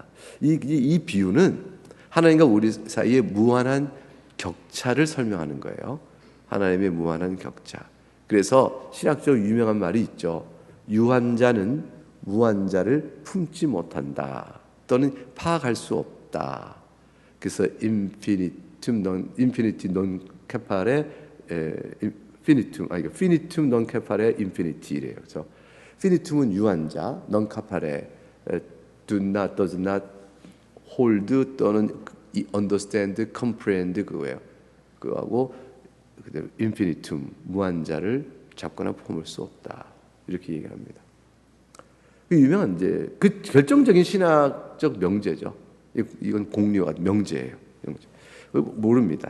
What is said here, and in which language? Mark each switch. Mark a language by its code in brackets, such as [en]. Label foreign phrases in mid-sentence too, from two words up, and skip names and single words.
[ko] 이 비유는 하나님과 우리 사이의 무한한 격차를 설명하는 거예요. 하나님의 무한한 격차. 그래서 신학적으로 유명한 말이 있죠. 유한자는 무한자를 품지 못한다. 또는 파악할 수 없다. 그래서 [la] infinitum non capare finitum non capare infinity [ko] 래요. 그래서 finitum은 유한자, [la] non capare [en] does not hold 또는 understand, comprehend 그거예요. [ko] 그거하고 그다음에 infinitum 무한자를 잡거나 품을 수 없다. 이렇게 얘기합니다. 그 유명한 이제 그 결정적인 신학적 명제죠. 이건 공료가 명제예요. 명제. 모릅니다.